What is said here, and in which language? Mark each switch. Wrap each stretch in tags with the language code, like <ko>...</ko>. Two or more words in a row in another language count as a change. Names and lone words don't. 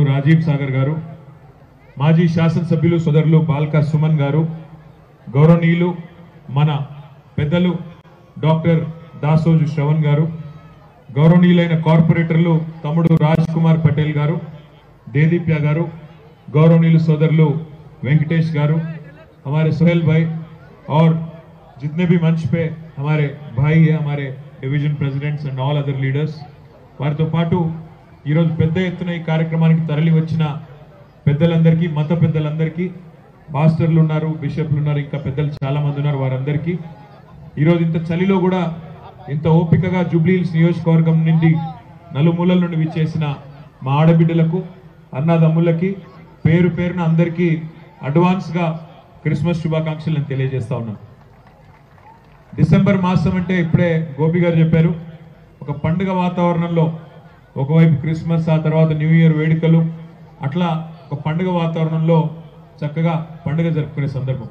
<te>రాజీవ్ సాగర్ గారు, మాజీ శాసనసభ్యులు సోదరులు బాల్కా సుమన్ గారు, గౌరవనీయులు మన పెద్దలు డాక్టర్ దాసోజు శ్రవణ్ గారు, గౌరవనీయులైన కార్పొరేటర్లు తమ్ముడు రాజ్ కుమార్ పటేల్ గారు, దేదీప్య గారు, గౌరవనీయ సోదరులు వెంకటేశ్ గారు,</te> <hi>हमारे सोहेल भाई और जितने भी मंच पे हमारे भाई है, हमारे डिवीजन</hi> <en>presidents and all other leaders,</en> <te>వారితో పాటు ఈ రోజు పెద్ద ఎత్తున ఈ కార్యక్రమానికి తరలి వచ్చిన పెద్దలందరికీ, మత పెద్దలందరికీ, పాస్టర్లు ఉన్నారు, బిషప్లు ఉన్నారు, ఇంకా పెద్దలు చాలా మంది ఉన్నారు, वाరందరికీ ఈ రోజు ఇంత చలిలో కూడా ఇంత ఓపికగా జూబ్లీ హిల్స్ నియోజకవర్గం నుండి నలుమూలల నుండి విచ్చేసిన మా ఆడబిడ్డలకు, అన్నదమ్ములకి పేరు పేరున అందరికీ అడ్వాన్స్ గా క్రిస్మస్ శుభాకాంక్షలను తెలియజేస్తా ఉన్నాను. డిసెంబర్ మాసం అంటే ఇప్పుడే గోపి గారు చెప్పారు, ఒక పండుగ వాతావరణంలో ఒకవైపు క్రిస్మస్, ఆ తర్వాత</te> <en>new year</en> <te>వేడుకలు, అట్లా ఒక పండుగ వాతావరణంలో చక్కగా పండుగ జరుపుకునే సందర్భం.</te>